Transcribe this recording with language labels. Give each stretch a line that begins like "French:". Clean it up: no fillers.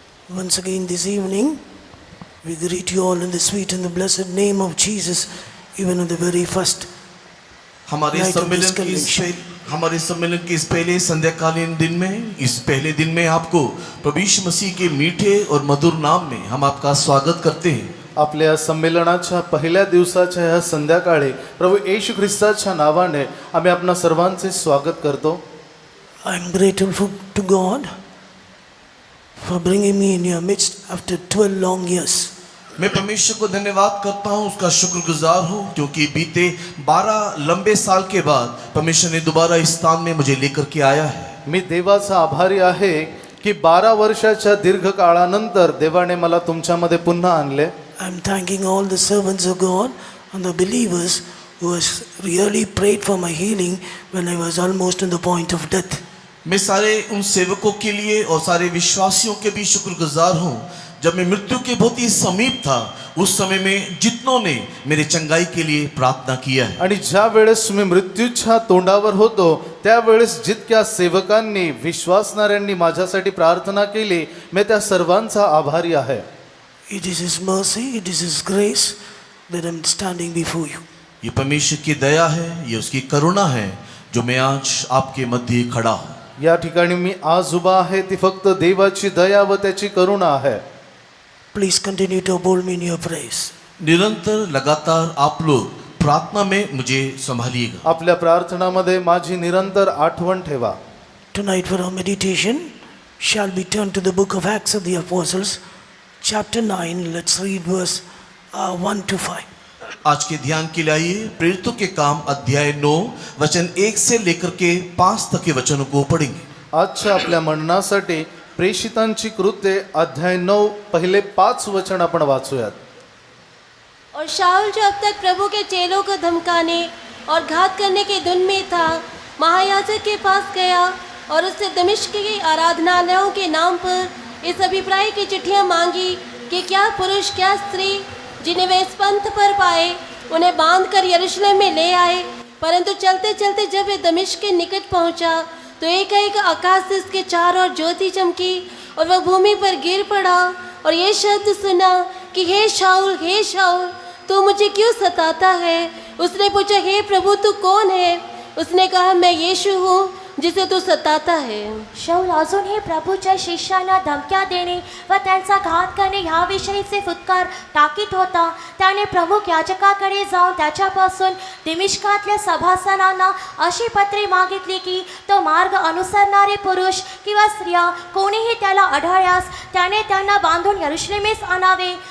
English: Once again this evening, we greet you all in the sweet and the blessed name of Jesus, even on the very first
Hindi: हमारे
English: night of this
Hindi: सम्मेलन के इस पहले संध्याकालीन दिन में, इस पहले दिन में आपको प्रभु यीशु मसीह के मीठे और मधुर नाम में हम आपका स्वागत करते हैं।
Marathi: आपल्या संमेलनाच्या पहिल्या दिवसाच्या ह्या संध्याकाळी प्रभू येशू ख्रिस्ताच्या नावाने आम्ही आपणा सर्वांचे स्वागत करतो.
English: I am grateful to God for bringing me in your midst after 12 long years.
Hindi: मैं परमेश्वर को धन्यवाद करता हूँ, उसका शुक्रगुजार हूँ, क्योंकि बीते 12 लंबे साल के बाद परमेश्वर ने दोबारा इस स्थान में मुझे लेकर के आया है.
Marathi: मी देवाचा आभारी आहे की 12 वर्षाच्या दीर्घ काळानंतर देवाने मला तुमच्यामध्ये पुन्हा आणले.
English: I am thanking all the servants of God and the believers who has really prayed for my healing when I was almost on the point of death.
Hindi: मैं सारे उन सेवकों के लिए और सारे विश्वासियों के भी शुक्रगुजार हूँ, जब मैं मृत्यु के बहुत ही समीप था उस समय में जितनों ने मेरे चंगाई के लिए प्रार्थना किया है.
Marathi: आणि ज्या वेळेस मी मृत्यूच्या तोंडावर होतो त्यावेळेस जितक्या सेवकांनी विश्वासणाऱ्यांनी माझ्यासाठी प्रार्थना केली, मी त्या सर्वांचा आभारी आहे.
English: It is His mercy, it is His grace that I am standing before you.
Hindi: ये परमेश्वर की दया है, ये उसकी करुणा है जो मैं आज आपके मध्य खड़ा हूँ.
Marathi: या ठिकाणी मी आज उभा आहे ती फक्त देवाची दया व त्याची करुणा आहे.
English: Please continue to uphold me in your praise.
Hindi: निरंतर लगातार आप लोग प्रार्थना में मुझे संभालिएगा.
Marathi: आपल्या प्रार्थनामध्ये माझी निरंतर आठवण ठेवा.
English: Tonight for our meditation shall be turned to the book of Acts of the Apostles, chapter 9. Let's read verse 1 to 5.
Hindi: आज के ध्यान के लिए आइए प्रेरितों के काम अध्याय 9 वचन 1 से लेकर के 5 तक के वचनों को पढ़ेंगे.
Marathi: आजच्या आपल्या मननासाठी प्रेषितांची कृत्ये अध्याय 9 पहिले 5 वचन आपण वाचूयात.
Hindi: और शाऊल जो अब तक प्रभु के चेलों को धमकाने और घात करने के धुन में था, महायाजक के पास गया और उससे दमिश्क के आराधनालयों के नाम पर इस अभिप्राय की चिट्ठियां मांगी कि क्या पुरुष क्या स्त्री जिन्हें वे इस पंथ पर पाए उन्हें बांध कर यरूशलेम में ले आए. परंतु चलते चलते जब वे दमिश्क के निकट पहुंचा तो एक आकाश से उसके चारों ओर ज्योति चमकी और वह भूमि पर गिर पड़ा और ये शब्द सुना कि हे शाऊल तू मुझे क्यों सताता है. उसने पूछा, हे प्रभु तू कौन है. उसने कहा, मैं यीशु हूँ जिसे तू सताता है.
Marathi: शाऊल अजूनही प्रभूच्या शिष्यांना धमक्या देणे व त्यांचा घात करणे ह्याविषयीचे फुत्कार टाकीत होता. त्याने प्रमुख याजकाकडे जाऊन त्याच्यापासून दिमिश्कातल्या सभासदांना अशी पत्रे मागितली की तो मार्ग अनुसरणारे पुरुष किंवा स्त्रिया कोणीही त्याला आढळल्यास त्याने त्यांना बांधून यरूशलेमेस आणावे.